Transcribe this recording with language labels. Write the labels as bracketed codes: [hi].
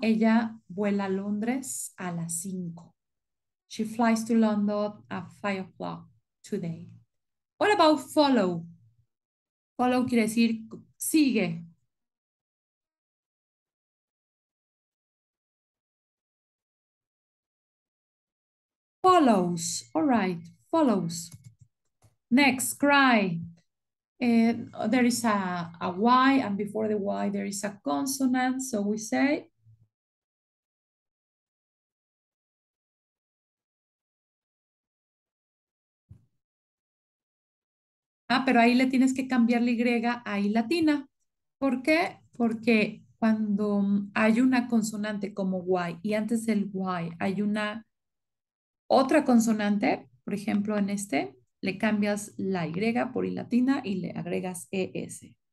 [es] Ella vuela a Londres a las 5. [en] She flies to London at 5 o'clock today. What about follow? [es] Follow quiere decir sigue. [en] Follows. All right. Follows. Next, cry. There is a Y, and before the Y, there is a consonant. So we say, [es] pero ahí le tienes que cambiar la Y a I latina. ¿Por qué? Porque cuando hay una consonante como Y y antes del Y hay una otra consonante, por ejemplo, en este, le cambias la Y por I latina y le agregas ES.